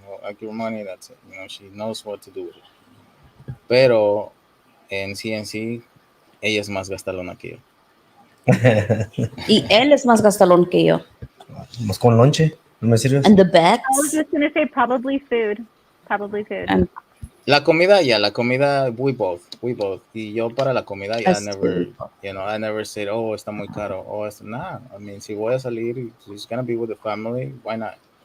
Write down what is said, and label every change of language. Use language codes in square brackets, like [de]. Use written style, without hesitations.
[en] I give her money, that's it. She knows what to do with it. [es] Pero en sí, ella es más gastalona que yo. Y él es más gastalón que yo. Vamos con lonche. ¿No me sirves? [en] And the I was bets. just gonna say probably food. Probably food. And [es] La comida, we both. Y yo para la comida, [en] I never said, [es] oh, está muy caro. Oh, nah. [en] I mean, [es] si voy a salir, [en] it's gonna be with the family, why not?